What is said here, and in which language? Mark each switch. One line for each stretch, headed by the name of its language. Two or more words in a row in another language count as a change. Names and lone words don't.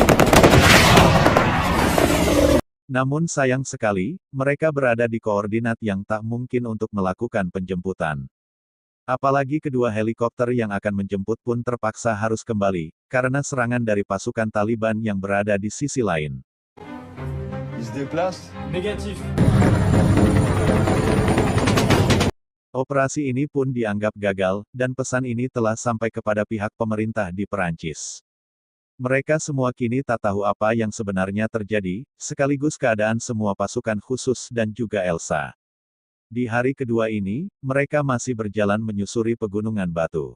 Indonesian: Namun sayang sekali, mereka berada di koordinat yang tak mungkin untuk melakukan penjemputan. Apalagi kedua helikopter yang akan menjemput pun terpaksa harus kembali, karena serangan dari pasukan Taliban yang berada di sisi lain.
French: Il se déplace? Négatif.
Indonesian: Operasi ini pun dianggap gagal, dan pesan ini telah sampai kepada pihak pemerintah di Perancis. Mereka semua kini tak tahu apa yang sebenarnya terjadi, sekaligus keadaan semua pasukan khusus dan juga Elsa. Di hari kedua ini, mereka masih berjalan menyusuri pegunungan batu.